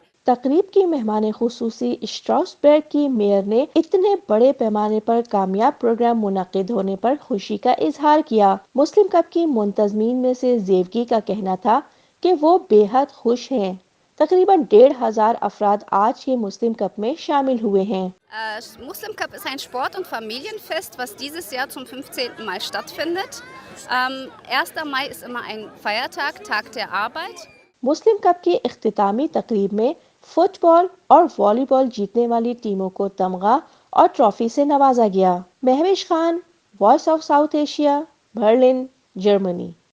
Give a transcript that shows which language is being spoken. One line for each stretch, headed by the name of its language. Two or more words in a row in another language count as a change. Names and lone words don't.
Urdu: تقریب کی مہمان خصوصی اسٹراسبرگ کی میئر نے اتنے بڑے پیمانے پر کامیاب پروگرام منعقد ہونے پر خوشی کا اظہار کیا۔ مسلم کپ کی منتظمین میں سے زیوگی کا کہنا تھا کہ وہ بے حد خوش ہیں۔ تقریباً 1,500 افراد آج کے مسلم کپ میں شامل ہوئے ہیں۔
German: Muslim Cup ist ein Sport- und Familienfest, was dieses Jahr zum 15. Mal stattfindet. 1. Mai ist immer ein Feiertag, Tag der Arbeit.
Urdu: مسلم کپ کی اختتامی تقریب میں فٹ بال اور والی بال جیتنے والی ٹیموں کو تمغہ اور ٹرافی سے نوازا گیا۔ مہوش خان، وائس آف ساؤتھ ایشیا، برلن، جرمنی۔